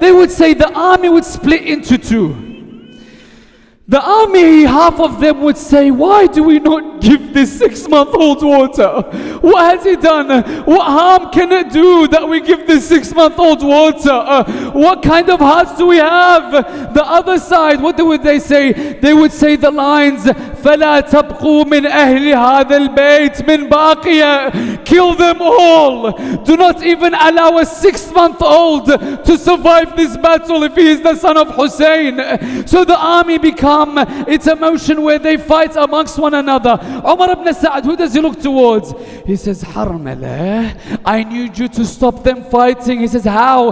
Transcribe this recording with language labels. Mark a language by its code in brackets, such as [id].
[en] They would say the army would split into two. The army, half of them would say, why do we not give this 6-month-old water? What has he done? What harm can it do that we give this 6-month-old water? What kind of hearts do we have? The other side, what would they say? They would say the lines, [ar] فلا تبقوا من أهل هذا البيت من باقية. [en] Kill them all. Do not even allow a 6-month-old to survive this battle if he is the son of Hussein. So the army become, it's a motion where they fight amongst one another. Umar ibn Sa'd, who does he look towards? He says, Harmala, I need you to stop them fighting. He says, how?